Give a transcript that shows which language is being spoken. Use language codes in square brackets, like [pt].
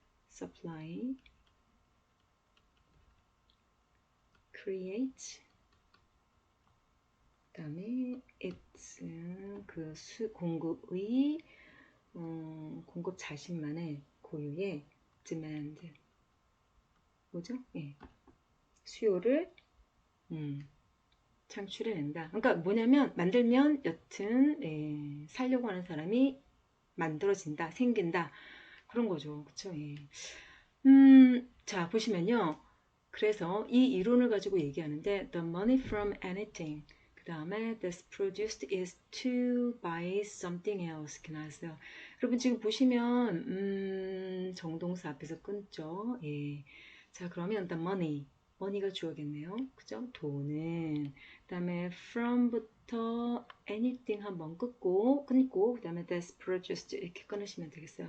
[en] supply create [ko] 그 다음에 [en] it's [ko] 그 공급의 공급 자신만의 고유의 [en] demand [ko] 뭐죠? 예. 수요를 창출해낸다. 그러니까 뭐냐면 만들면 여튼 살려고 하는 사람이 만들어진다, 생긴다 그런 거죠. 그쵸? 예. 자 보시면요. 그래서 이 이론을 가지고 얘기하는데 [en] the money from anything [ko] 그 다음에 [en] that's produced is to buy something else [ko] 이렇게 나왔어요. 여러분 지금 보시면 정동사 앞에서 끊죠. 예. 자 그러면 [en] the money [ko] 가 주어겠네요. 그죠? 돈은 그 다음에 from부터 anything 한번 끊고 그 다음에 [en] that's produced [ko] 이렇게 끊으시면 되겠어요.